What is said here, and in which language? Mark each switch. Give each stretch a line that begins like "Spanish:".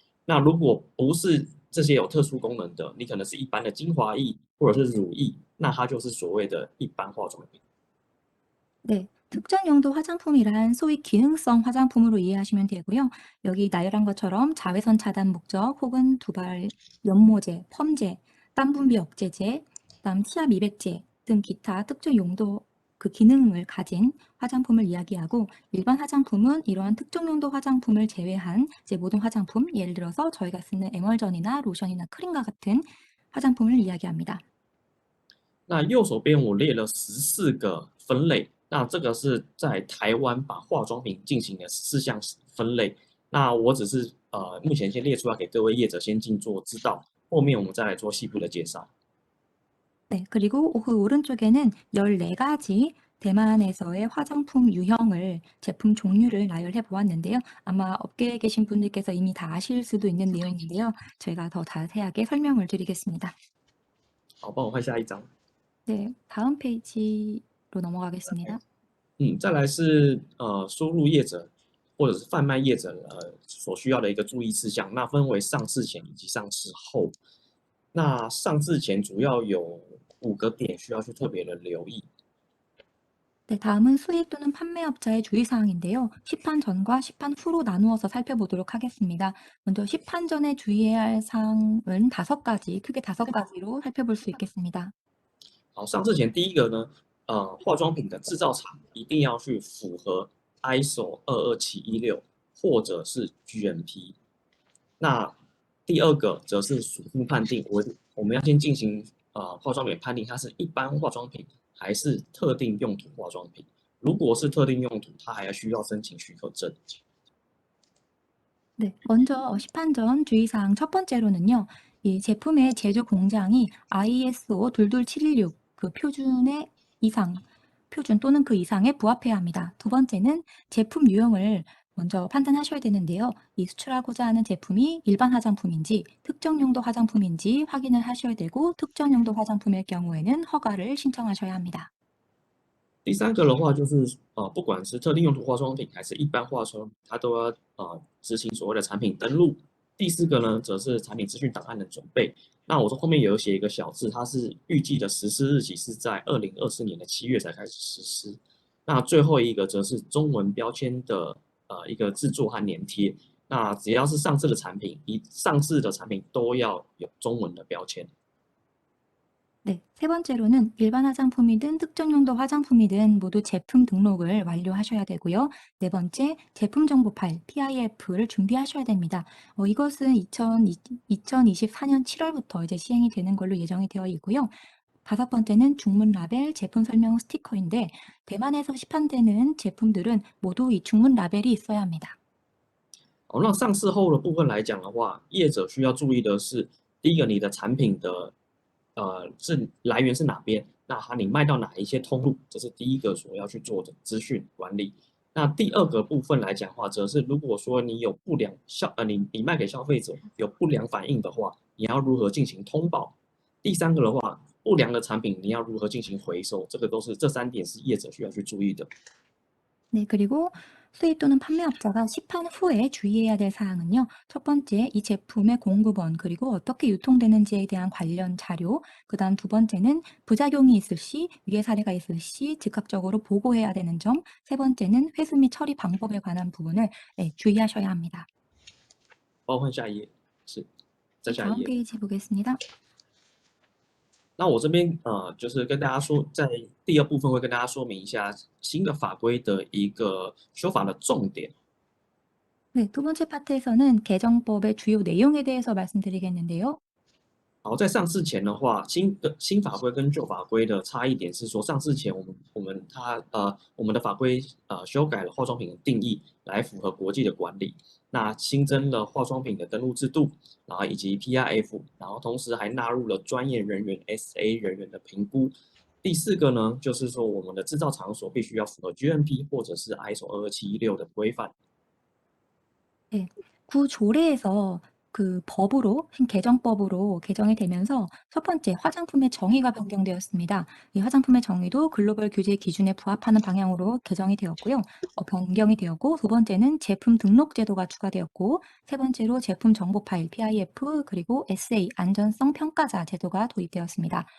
Chinese: 那如果不是这些有特殊功能的，你可能是一般的精华液或者是乳液，那它就是所谓的一般化妆品。
Korean: 네, 특정 용도 화장품이란 소위 기능성 화장품으로 이해하시면 되고요. 여기 나열한 것처럼 자외선 차단 목적 혹은 두발 연모제, 펌제, 땀 분비 억제제, 그다음 치아 미백제 등 기타 특정 용도 기능을 가진 화장품을 이야기하고 일반 화장품은 이러한 특정 용도 화장품을 제외한 이제 모든 화장품, 예를 들어서 저희가 쓰는 에멀전이나 로션이나 크림과 같은 화장품을 이야기합니다.
Chinese: 那右手边我列了14个分类，那这个是在台湾把化妆品进行了14项分类。那我只是目前先列出来给各位业者先静坐知道，后面我们再来做细部的介绍。
Korean: 네, 그리고 그 오른쪽에는 14가지 대만에서의 화장품 유형을, 제품 종류를 나열해 보았는데요. 아마 업계에 계신 분들께서 이미 다 아실 수도 있는 내용인데요. 저희가 더 자세하게 설명을 드리겠습니다.
Chinese: 好，帮我换下一张。
Korean: 네, 다음 페이지로 넘어가겠습니다.
Chinese: 再来是输入业者或者是贩卖业者所需要的一个注意事项，那分为上市前以及上市后。那上市前主要有5个点需要去特别的留意。
Korean: 네, 다음은 수입 또는 판매업자의 주의사항인데요. 시판 전과 시판 후로 나누어서 살펴보도록 하겠습니다. 먼저 시판 전에 주의해야 할 사항은 크게 5가지로 살펴볼 수 있겠습니다.
Chinese: 好，上市前第一个呢，化妆品的制造厂一定要去符合 ISO 22716或者是 GMP。那第二个则是属性判定，我们要先进行化妆品判定，它是一般化妆品还是特定用途化妆品。如果是特定用途，它还要需要申请许可证。
Korean: 네, 먼저 시판전 주의사항 첫 번째로는요, 이 제품의 제조 공장이 ISO 22716 그 표준의 이상, 표준 또는 그 이상에 부합해야 합니다. 두 번째는 제품 유형을 먼저 판단하셔야 되는데요. 이 수출하고자 하는 제품이 일반 화장품인지 특정 용도 화장품인지 확인을 하셔야 되고, 특정 용도 화장품일 경우에는 허가를 신청하셔야 합니다.
Chinese: 第三个的话就是不管是特定用途化妆品还是一般化妆品，它都要执行所谓的产品登录。第四个呢，则是产品资讯档案的准备。那我这后面有写一个小字，它是预计的实施日期是在2024年的7月才开始实施。那最后一个则是中文标签的一个制作和粘贴。那只要是上市的产品，上市的产品都要有中文的标签。
Korean: 네, 세 번째로는 일반 화장품이든 특정 용도 화장품이든 모두 제품 등록을 완료하셔야 되고요. 네 번째, 제품 정보 파일 PIF를 준비하셔야 됩니다. 이것은 2024년 7월부터 이제 시행이 되는 걸로 예정이 되어 있고요. 다섯 번째는 중문 라벨, 제품 설명 스티커인데 대만에서 시판되는 제품들은 모두 이 중문 라벨이 있어야 합니다.
Chinese: 那上市后的部分来讲的话，业者需要注意的是，第一个，你的产品的是来源是哪边？那你卖到哪一些通路？这是第一个所要去做的资讯管理。那第二个部分来讲的话，则是如果说你有不良你卖给消费者有不良反应的话，你要如何进行通报？第三个的话，不良的产品你要如何进行回收？这三点是业者需要去注意的。
Korean: 네, 그리고 수입 또는 판매업자가 시판 후에 주의해야 될 사항은요. 첫 번째, 이 제품의 공급원 그리고 어떻게 유통되는지에 대한 관련 자료. 그다음 두 번째는 부작용이 있을 시, 위해 사례가 있을 시 즉각적으로 보고해야 되는 점. 세 번째는 회수 및 처리 방법에 관한 부분을 주의하셔야 합니다.
Chinese: 包括下一页是，再
Korean: 네,
Chinese: 下一
Korean: 다음
Chinese: 页。
Korean: 페이지 보겠습니다.
Chinese: 那我这边就是跟大家说，在第二部分会跟大家说明一下新的法规的一个修法的重点。
Korean: 네, 두 번째 파트에서는 개정법의 주요 내용에 대해서 말씀드리겠는데요.
Chinese: 好，在上市前的话，新法规跟旧法规的差异点是说，上市前我们的法规修改了化妆品的定义，来符合国际的管理。那新增了化妆品的登录制度，然后以及 PIF， 然后同时还纳入了专业人員 SA 人员的评估。第四个呢，就是说我们的制造场所必须要符合 GMP 或者是 ISO 22716的规范。
Korean: 네, 구조례에서 그 법으로 개정법으로 개정이 되면서 첫 번째 화장품의 정의가 변경되었습니다. 이 화장품의 정의도 글로벌 규제 기준에 부합하는 방향으로 개정이 되었고요. 변경이 되었고 두 번째는 제품 등록 제도가 추가되었고 세 번째로 제품 정보 파일 PIF 그리고 SA 안전성 평가자 제도가 도입되었습니다.